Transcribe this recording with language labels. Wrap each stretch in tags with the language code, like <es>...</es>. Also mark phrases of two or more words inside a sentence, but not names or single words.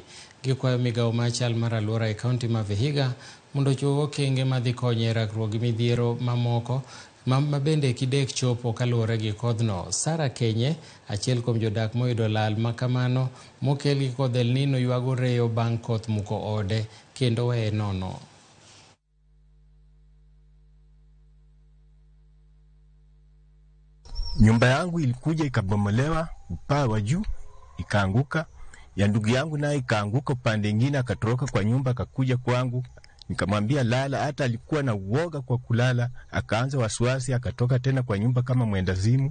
<luo>Gikwayo migawo machal mar alwora e kaunti ma Vihiga mondo ochiw okenge madhi konyo e rakruok gi midhiero mamoko ma bende kidek chopo kaluwore gi kodhno. Sara Kenye, achiel kuom jodak moyudo lal makamano mokel gi kodh El Nino, ywago reyo bang' koth muko ode kendo weye nono.</luo> <sw>Nyumba yangu ilikuja ikabomolewa, upaa wa juu ikaanguka, ya ndugu yangu naye ikaanguka upande mwingine, akatoroka kwa nyumba akakuja kwangu. Nikamwambia lala, hata alikuwa na uoga kwa kulala, akaanza wasiwasi, akatoka tena kwa nyumba kama mwendazimu.</sw>